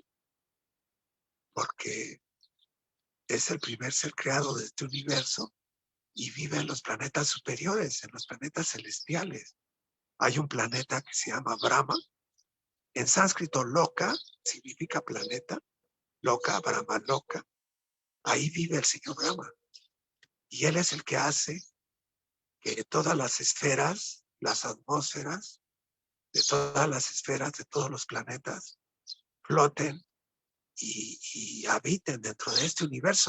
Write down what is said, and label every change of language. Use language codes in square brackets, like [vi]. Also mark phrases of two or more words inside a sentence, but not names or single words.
[es] Porque es el primer ser creado de este universo y vive en los planetas superiores, en los planetas celestiales. Hay un planeta que se llama Brahma, En sánscrito, loka significa planeta, loka, Brahma, loka. Ahí vive el señor Brahma. Y él es el que hace que todas las esferas, las atmósferas, de todas las esferas, de todos los planetas, floten y habiten dentro de este universo.